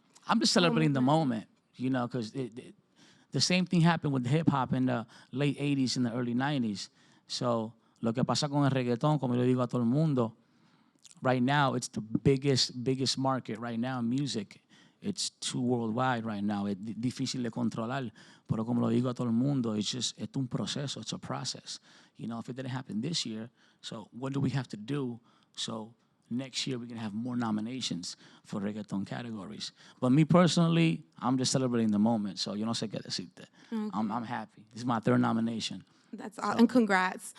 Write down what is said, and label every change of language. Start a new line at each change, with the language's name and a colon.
English: I'm just celebrating the moment, you know, because the same thing happened with hip-hop in the late 80s and the early 90s.
Spanish: So, lo que pasa con el reggaeton, como yo digo a todo el mundo,
English: right now, it's the biggest market right now in music. It's too worldwide right now.
Spanish: Es difícil de controlar. Pero como lo digo a todo el mundo, es un proceso.
English: It's a process. You know, if it didn't happen this year, so what do we have to do so next year we can have more nominations for reggaeton categories? But me personally, I'm just celebrating the moment. So
Spanish: yo no sé qué decirte.
English: Okay. I'm happy. This is my 3rd nomination. That's all, and congrats.